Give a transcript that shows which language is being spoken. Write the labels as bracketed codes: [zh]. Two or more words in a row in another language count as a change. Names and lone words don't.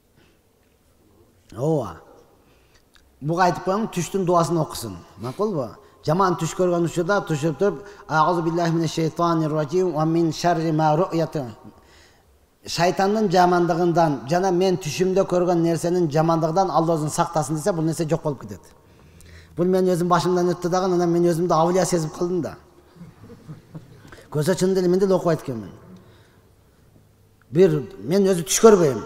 [ky] Ооба. Буга айтып коюң, түштүн дуасын окусын. Макулбу? Жаман түш көргөн учурда түшүп туруп, [ar] "أعوذ بالله من الشيطان الرجيم ومن شر ما رأيت." [ky] Шайтандын жамандыгынан жана мен түшүмдө көргөн нерсенин жамандыгынан Алла өзүн сактасын десе, бул нерсе жок болуп кетет. Бул мен өзүм башымдан өттү дагы, анан мен өзүмдү авлия сезип калдым да. Көзө чын деле мен деле окуп айтканмын. Мен өзү түш көрбөйм.